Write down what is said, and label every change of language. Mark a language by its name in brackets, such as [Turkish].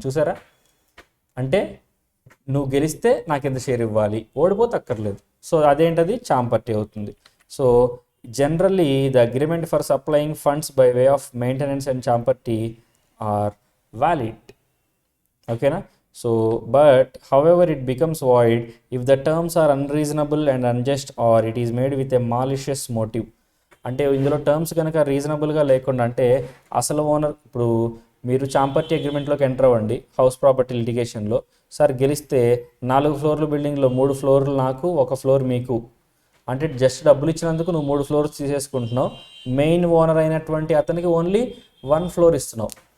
[Telugu] చూసారా, అంటే నువ్వు గెలిస్తే నాకు ఎంత షేర్ ఇవ్వాలి, ఓడిపోతే అక్కర్లేదు. సో అదేంటది, చాంపర్టీ అవుతుంది. [English] So generally the agreement for supplying funds by way of maintenance and champerty are valid. [Telugu] ఓకేనా. [English] So but however it becomes void if the terms are unreasonable and unjust or it is made with a malicious motive. [Telugu] అంటే ఇందులో terms కనుక రీజనబుల్గా లేకుండా, అంటే అసలు owner, ఇప్పుడు మీరు చాంపర్టీ అగ్రిమెంట్లోకి ఎంటర్ అవ్వండి హౌస్ ప్రాపర్టీ లిటిగేషన్లో, సార్ గెలిస్తే 4 ఫ్లోర్లు బిల్డింగ్లో 3 ఫ్లోర్లు నాకు, 1 ఫ్లోర్ మీకు, అంటే జస్ట్ డబ్బులు ఇచ్చినందుకు నువ్వు 3 ఫ్లోర్స్ తీసేసుకుంటున్నావు, మెయిన్ ఓనర్ అయినటువంటి అతనికి ఓన్లీ 1 ఫ్లోర్ ఇస్తున్నావు.